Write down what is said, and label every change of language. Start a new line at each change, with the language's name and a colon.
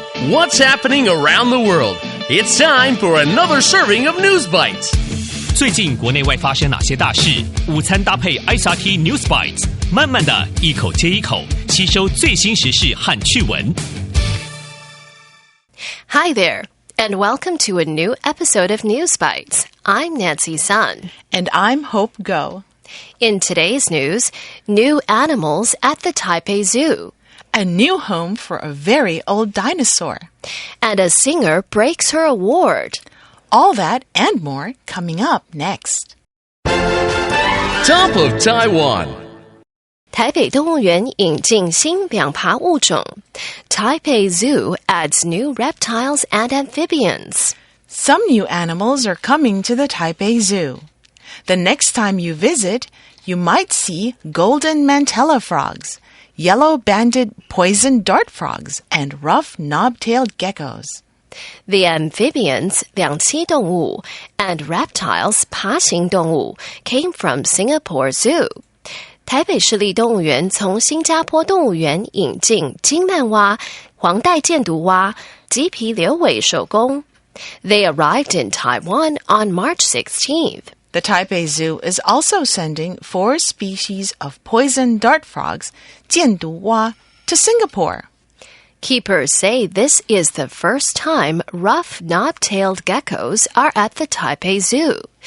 English: What's happening around the world? It's time for another serving of News Bites.
Chinese: 最近国内外发生哪些大事？午餐搭配 ICT News Bites， 慢慢的一口接一口吸收最新时事和趣闻。
English: Hi there, and welcome to a new episode of News Bites. I'm Nancy Sun. And I'm Hope Go. In today's news, new animals at the Taipei Zoo. A new home for a very old dinosaur. And a singer breaks her award. All that and more coming up next. Top of Taiwan.
Chinese: 台北动物园引进新两爬物种.
English: Taipei Zoo adds new reptiles and amphibians. Some new animals are coming to the Taipei Zoo. The next time you visit, you might see golden mantella frogs, yellow-banded poison dart frogs, and rough knob-tailed geckos. The amphibians,
Chinese: 两栖动物,
English: and reptiles,
Chinese: 爬行动物,
English: came from Singapore Zoo.
Chinese: 台北市立动物园从新加坡动物园引进金曼蛙、黄带箭毒蛙、棘皮柳尾手工.
English: They arrived in Taiwan on March 16th. The Taipei Zoo is also sending 4 species of poison dart frogs,
Chinese: 箭毒蛙,
English: to Singapore. Keepers say this is the first time rough knob-tailed geckos are at the Taipei Zoo.